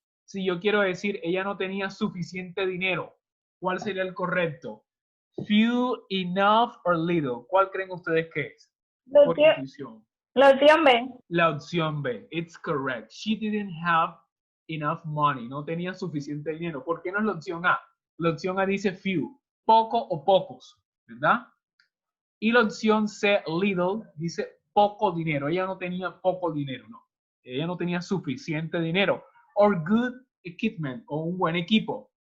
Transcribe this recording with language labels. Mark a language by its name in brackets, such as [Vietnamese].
[Spanish] Si yo quiero decir, ella no tenía suficiente dinero, ¿cuál sería el correcto? [English] Few, enough, or little. [Spanish] ¿Cuál creen ustedes que es? Por intuición. La opción B. La opción B. [English] It's correct. She didn't have enough money. [Spanish] No tenía suficiente dinero. ¿Por qué no es la opción A? La opción A dice few. Poco o pocos, ¿verdad? Y la opción C, little, dice poco dinero. Ella no tenía poco dinero, no. Ella no tenía suficiente dinero. [English] Or good equipment, [Spanish] o un buen equipo.